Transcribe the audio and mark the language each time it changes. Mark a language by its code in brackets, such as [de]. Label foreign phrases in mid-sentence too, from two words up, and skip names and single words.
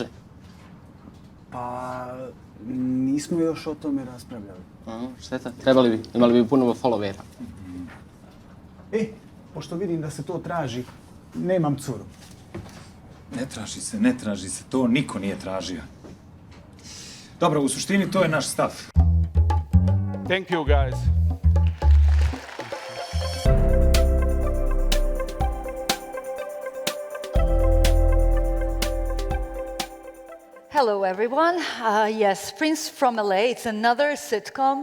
[bs] Pa, nismo još o tome raspravljali. Šteta, trebali bi, imali bi puno followera. Pošto vidim da se to traži, nemam curu. Ne traži se, to niko nije tražio. Dobro, u suštini to je naš stav. [en] Thank you, guys. Hello, everyone. Yes, Prince from LA. It's another sitcom.